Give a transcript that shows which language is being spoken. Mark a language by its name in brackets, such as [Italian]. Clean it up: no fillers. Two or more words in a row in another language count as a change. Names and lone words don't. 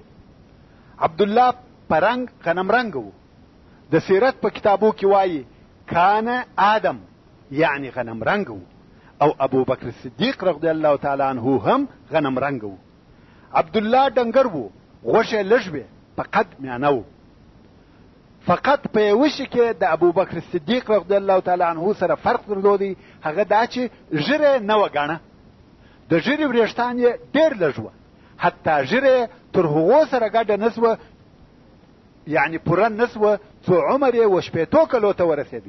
[Pashto] عبدالله پرنګ غنم رنګ و، د سیرت په کتابو کې وایي [Arabic] کان آدم [Pashto] یعنی غنم رنګ و او ابوبکر صدیق [Arabic] رضی الله تعالی عنه [Pashto] هم غنم رنګ و. عبدالله ډنګر و، غوښه لږ وې، په قد میانه و. فقط په یوه شي کې د ابوبکر صدیق [Arabic] رضی الله تعالی عنه [Pashto] سره فرق درلودی، هغه دا چې ږیره نه وه ګڼه، د ږیرې وریښتان یې ډېر لږ وه، حتی ږیره تر هغو سره ګډه نه سوه، یعنی پوره نه سوه څو عمر یې و شپېتو کلو ته ورسېدی.